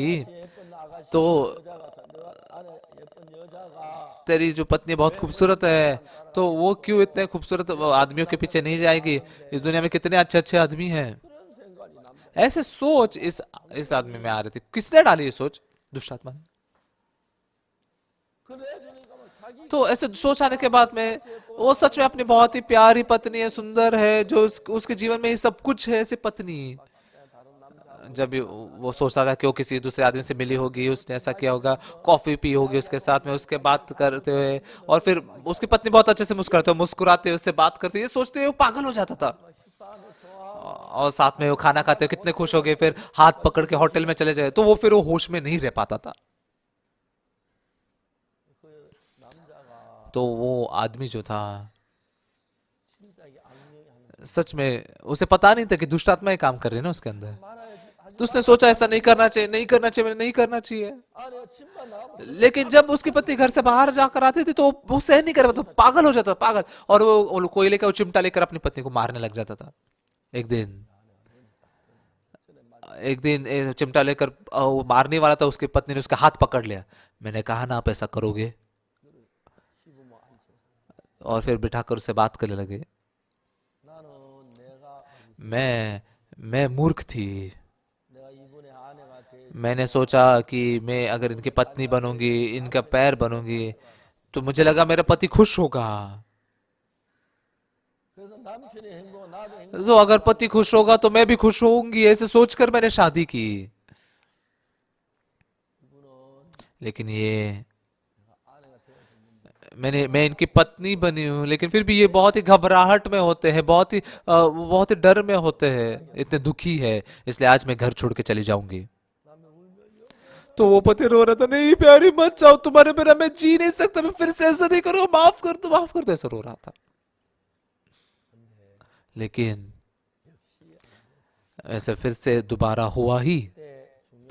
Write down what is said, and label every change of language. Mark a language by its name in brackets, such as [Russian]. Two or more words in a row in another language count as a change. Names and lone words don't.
[Korean] 예쁜 아가씨 [Hindi] तो [Korean] 여자가 너 안에 예쁜 여자가 [Hindi] तेरी जो पत्नी बहुत खूबसूरत है, तो वो क्यों इतने खूबसूरत आदमियों के पीछे नहीं जाएगी, इस दुनिया में कितने अच्छे अच्छे आदमी हैं। [Korean] 그런 생각이 남자. [Hindi] ऐसे सोच इस आदमी में आ रही थी। किसने डाली ये सोच? दुष्ट आत्मा ने। [Korean] 그래 주니까 뭐 자기 [Hindi] तो ऐसे सोच आने के बाद में वो सच में अपनी बहुत ही प्यारी पत्नी है, सुंदर है, जो उसके जीवन में ये सब कुछ है, ऐसी पत्नी। [Korean] 다른 남자 [Hindi] जब भी वो सोचता था कि वो किसी दूसरे आदमी से मिली होगी, उसने ऐसा किया होगा, कॉफी पी होगी उसके साथ में, उसके बात करते हुए, और फिर उसकी पत्नी बहुत अच्छे से मुस्कुराते हुए, मुस्कुराते हुए उससे बात करते हुए, ये सोचते हुए वो पागल हो जाता था। [Korean] 식사하는 좋아 [Hindi] और साथ में वो खाना खाते हुए कितने खुश हो गए, फिर हाथ पकड़ के होटल में चले जाए, तो वो फिर वो होश में नहीं रह पाता था। [Korean] 그 남자가 [Hindi] तो वो आदमी जो था, [Korean] 진짜 이게 악령이 하는 [Hindi] सच में उसे पता नहीं था कि दुष्ट आत्मा काम कर रही है ना उसके अंदर। [Korean] 말아야지 하지 [Hindi] तो उसने सोचा ऐसा नहीं करना चाहिए, नहीं करना चाहिए, मैंने नहीं करना चाहिए। [Korean] 아내가 집만 나가면 [Hindi] लेकिन जब उसकी पत्नी घर से बाहर जाकर आती थी तो वो सहन नहीं कर पाता, तो पागल हो जाता, पागल। और वो कोयले का वो चिमटा लेकर अपनी पत्नी को मारने लग जाता था। एक दिन चिमटा लेकर वो मारने वाला था, उसकी पत्नी ने उसका हाथ पकड़ लिया। मैंने कहा ना आप ऐसा करोगे, [Korean] 시부모 앉혀 [Hindi] और फिर बिठाकर उससे बात करने लगे। [Korean] 나는 내가 [Hindi] मैं मूर्ख थी। [Korean] 내가 이분의 아내가 돼 [Hindi] मैंने सोचा कि मैं अगर इनकी पत्नी बनूंगी, इनका पैर बनूंगी, तो मुझे लगा मेरा पति खुश होगा। [Korean] 그래서 남편의 행복 나도 행복 [Hindi] तो अगर पति खुश होगा तो मैं भी खुश होऊंगी, ऐसे सोचकर मैंने शादी की। [Korean] 이분은 [Hindi] लेकिन ये [Korean] 아내가 되어서 [Hindi] मैं इनकी पत्नी बनी हूँ, लेकिन फिर भी ये बहुत ही घबराहट में होते हैं, बहुत ही डर में होते हैं, इतने दुखी है, इसलिए आज मैं घर छोड़ के चली जाऊंगी। [Korean] 남편 울면요 [Hindi] तो वो पति रो रहा था, नहीं प्यारी मत जाओ, तुम्हारे बिना मैं जी नहीं सकता, मैं फिर से ऐसा नहीं करूँगा, माफ कर दो, माफ कर दो, ऐसा रो रहा था। लेकिन ऐसा फिर से दोबारा हुआ ही [Korean] 그때 중요한